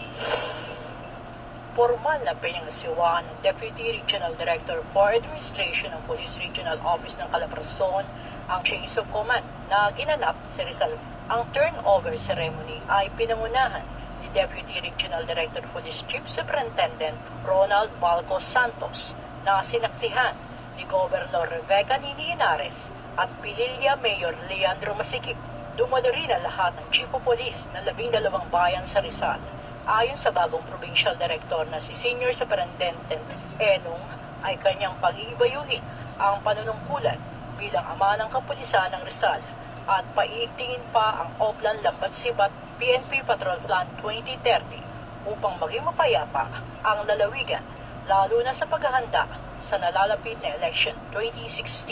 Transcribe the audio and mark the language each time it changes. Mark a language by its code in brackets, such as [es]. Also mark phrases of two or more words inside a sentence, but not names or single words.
[tl] Formal na pinangasiwaan ng Deputy Regional Director for Administration ng Police Regional Office ng Calabarzon ang [en] Chains of Command [tl] na ginanap sa Rizal. Ang [en] turnover ceremony [tl] ay pinangunahan ni Deputy Regional Director Police Chief Superintendent Ronald Balco Santos na sinaksihan ni Governor Rebecca Nini Henares at Pililla Mayor Leandro Masikip. Dumalo rin ang lahat ng Chief of Police ng 12 bayan sa Rizal. Ayon sa bagong [en] Provincial Director [tl] na si Senior Superintendent Enong ay kanyang pag-iibayuhin ang panunungkulan bilang ama ng kapulisan ng Rizal at paiigtingin pa ang Oplan Lambat Sibat PNP Patrol Plan 2030 upang maging mapayapa ang lalawigan lalo na sa paghahanda sa nalalapit na election 2016.